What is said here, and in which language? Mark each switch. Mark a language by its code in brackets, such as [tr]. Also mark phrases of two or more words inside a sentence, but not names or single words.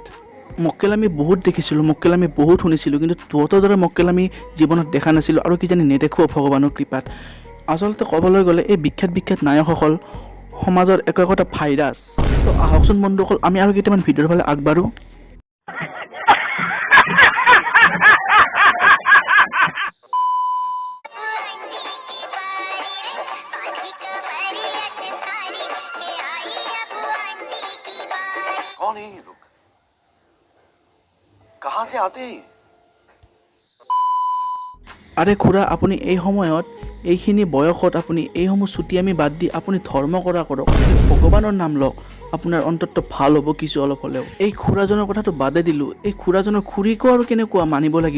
[as] মক্কেল আমি বহুত দেখিছিলোঁ, মক্কেল আমি বহুত শুনিছিলোঁ, কিন্তু তহঁতৰ দৰে মক্কেল আমি জীৱনত দেখা নাছিলোঁ আৰু কিজানি নেদেখোঁ ভগৱানৰ কৃপাত। আচলতে ক'বলৈ গ'লে এই বিখ্যাত নায়কসকল সমাজৰ একোটা ভাইৰাছ। তো আহকচোন বন্ধুসকল, আমি আৰু কেইটামান ভিডিঅ'ৰ ফালে আগবাঢ়োঁ। [hi] कौन है ये लोग? कहां से आते हैं? [as] আৰে খুৰা, আপুনি এই সময়ত এইখিনি বয়সত আপুনি এইসমূহ চুতীয়ামি বাদ দি আপুনি ধৰ্ম কৰা কৰক, ভগৱানৰ নাম লওক, আপোনাৰ অন্তত ভাল হ'ব কিছু অলপ হ'লেও। এই খুৰাজনৰ কথাটো বাদে দিলোঁ, এই খুৰাজনৰ খুৰীকো আৰু কেনেকুৱা মানিব লাগিব।